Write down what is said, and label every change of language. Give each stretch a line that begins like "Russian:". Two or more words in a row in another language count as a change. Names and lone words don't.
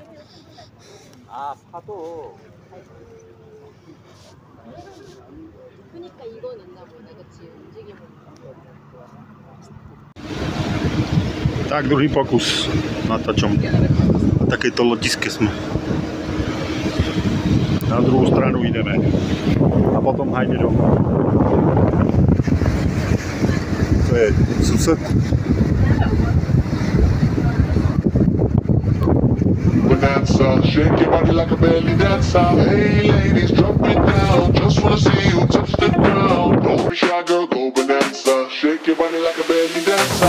Slovak: Tak druhý pokus na tačom. Na takejto lodiske sme. Na druhú stranu ideme. A potom hajde domov. To je sused.
English: Bonanza, shake your body like a belly dancer. Hey ladies, drop it down. Just wanna see you touch the ground. Don't be shy, girl, go bonanza. Shake your body like a belly dancer.